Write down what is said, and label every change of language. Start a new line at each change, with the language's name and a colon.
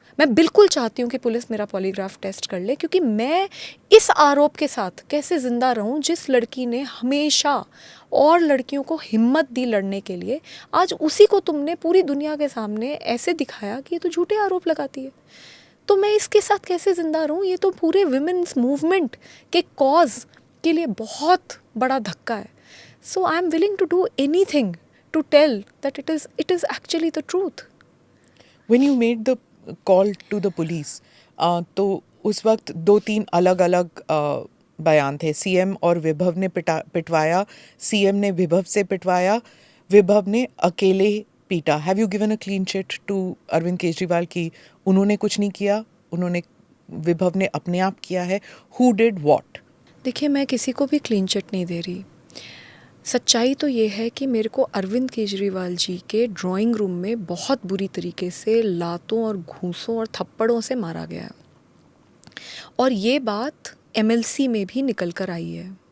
Hindi: मैं बिल्कुल चाहती हूँ कि पुलिस मेरा पॉलीग्राफ टेस्ट कर ले, क्योंकि मैं इस आरोप के साथ कैसे ज़िंदा रहूँ जिस लड़की ने हमेशा और लड़कियों को हिम्मत दी लड़ने के लिए, आज उसी को तुमने पूरी दुनिया के सामने ऐसे दिखाया कि ये तो झूठे आरोप लगाती है। तो मैं इसके साथ कैसे ज़िंदा रहूँ? ये तो पूरे विमेंस मूवमेंट के कॉज के लिए बहुत बड़ा धक्का है।
English: So I am willing to do anything to tell that it is actually the truth. When you made the call to the police,
Hindi: तो उस वक्त 2-3 अलग-अलग बयान थे। सीएम और विभव ने पिटवाया, सीएम ने विभव से पिटवाया, विभव ने अकेले पीटा।
English: have you given a clean chit to
Hindi: Arvind Kejriwal कि उन्होंने कुछ नहीं किया, विभव ने अपने आप किया है?
English: Who did what?
Hindi: देखिए, मैं किसी को भी क्लीन चिट नहीं दे रही। सच्चाई तो ये है कि मेरे को अरविंद केजरीवाल जी के ड्राइंग रूम में बहुत बुरी तरीके से लातों और घूंसों और थप्पड़ों से मारा गया है, और ये बात एमएलसी में भी निकल कर आई है।